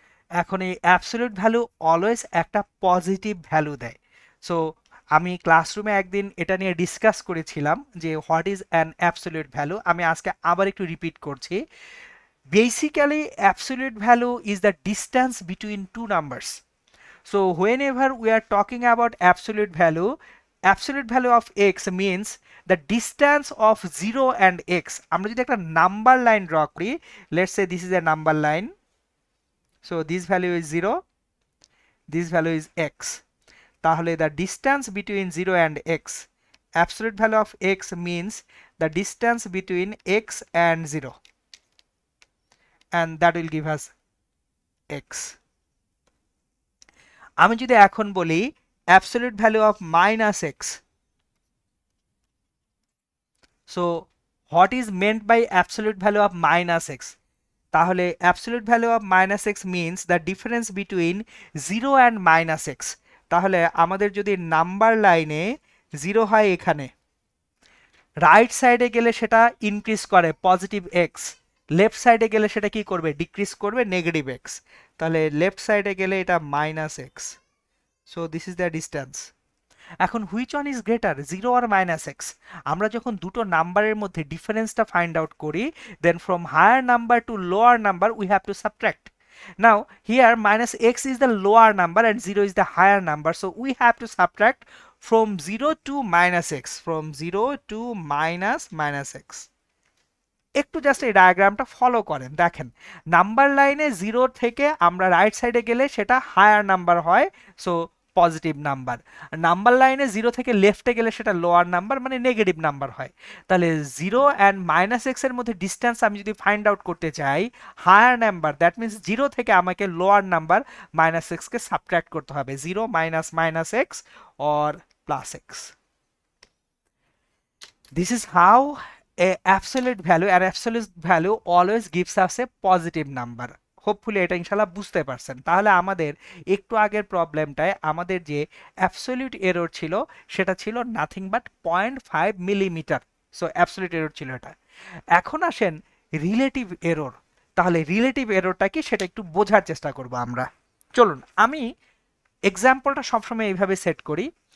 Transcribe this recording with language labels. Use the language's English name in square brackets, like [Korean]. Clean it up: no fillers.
[Bangla] এখন এই absolute value always একটা পজিটিভ ভ্যালু দেয়। সো আমি ক্লাসরুমে একদিন এটা নিয়ে ডিসকাস করেছিলাম যে [English] What is an absolute value. [Bangla] আমি আজকে আবার একটু রিপিট করছি। [English] Basically absolute value is the distance between two numbers. So whenever we are talking about absolute value of x means the distance of 0 and x। [Bangla] আমরা যদি একটা number line draw করি, [English] let's say this is a number line, so this value is 0, this value is x, তাহলে the distance between 0 and x, absolute value of x means the distance between x and 0, and that will give us x। [Bangla] আমি যদি এখন বলি [English] absolute value of minus x, so what is meant by absolute value of minus x? তাহলে absolute value of minus x means the difference between 0 and minus x। [Bangla] তাহলে আমাদের যদি number লাইনে 0 হয় এখানে, রাইট সাইডে গেলে সেটা ইনক্রিজ করে পজিটিভ x, লেফট সাইডে গেলে সেটা কি করবে, ডিক্রিজ করবে নেগেটিভ এক্স, তাহলে লেফট সাইডে গেলে এটা minus x. [English] So this is the distance. এখন which one is greater, zero আর minus x? [Bangla] আমরা যখন দুটো নাম্বারের মধ্যে ডিফারেন্সটা ফাইন্ড আউট করি, [English] Then from higher number to lower number we have to subtract. Now here minus x is the lower number and 0 is the higher number, so we have to subtract from 0 to minus x, from 0 to minus x. [Bangla] একটু just এই ডায়াগ্রামটা follow করেন, দেখেন number লাইনে 0 থেকে আমরা right সাইডে গেলে সেটা হায়ার নাম্বার হয়, সো পজিটিভ নাম্বার। নাম্বার লাইনে 0 থেকে লেফটে গেলে সেটা লোয়ার নাম্বার, মানে নেগেটিভ নাম্বার হয়। তাহলে 0 অ্যান্ড মাইনাস এক্স এর মধ্যে ডিস্টেন্স আমি যদি ফাইন্ড আউট করতে চাই হায়ার নাম্বার, দ্যাট মিনস 0 থেকে আমাকে লোয়ার নাম্বার মাইনাস এক্সকে সাবট্রাক্ট করতে হবে, 0 minus minus x or plus x. [English] This is how a absolute value always gives us a positive number. [Bangla] Hopefully এটা ইনশাল্লাহ বুঝতে পারছেন। তাহলে আমাদের একটু আগের প্রবলেমটায় আমাদের যে অ্যাবসলিউট এরর ছিল সেটা ছিল nothing but 0.5 millimetre. So absolute error ছিল এটা। এখন আসেন রিলেটিভ এরর। তাহলে রিলেটিভ এররটা কি সেটা একটু বোঝার চেষ্টা করব আমরা। চলুন আমি এক্সাম্পলটা সবসময় এইভাবে সেট করি।